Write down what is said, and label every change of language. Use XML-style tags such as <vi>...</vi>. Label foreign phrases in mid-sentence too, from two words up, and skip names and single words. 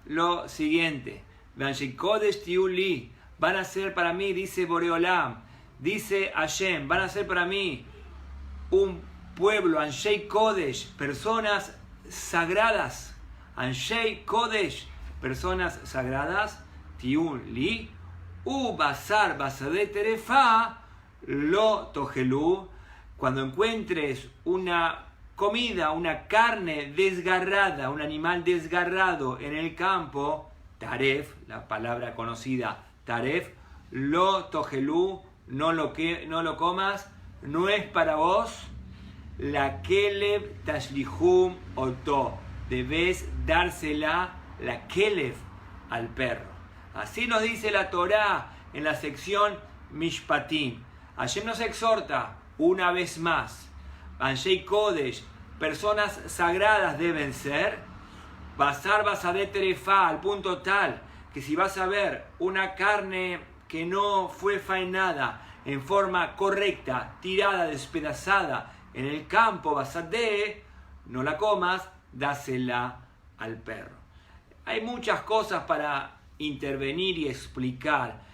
<es>lo siguiente:</es> <he>אנשי קודש תהיו לי,</he> <es>van a ser para mí, dice Boreolam, dice Hashem, van a ser para mí un pueblo,</es> <he>אנשי קודש,</he> <es>personas sagradas,</es> <he>אנשי קודש,</he> <es>personas sagradas,</es> <he>תהיו לי, בשר בשדה טרפה לא תאכלו.</he> <es>Cuando encuentres una comida, una carne desgarrada, un animal desgarrado en el campo, taref, la palabra conocida taref,</es> <he>לא תאכלו,</he> <es>no lo comas, no es para vos.</es> <he>לכלב תשליכון אותו,</he> <es>debes dársela,</es> <he>לכלב,</he> <es>al perro. Así nos dice la Torá en la sección Mishpatim. Hashem nos exhorta una vez más.</es> <he>אנשי קודש,</he> <es>personas sagradas deben ser.</es> <he>בשר בשדה טרפה,</he> <es>al punto tal que si vas a ver una carne que no fue faenada en forma correcta, tirada, despedazada en el campo, basadeh, no la comas, dásela al perro. Hay muchas cosas para intervenir y explicar.</es>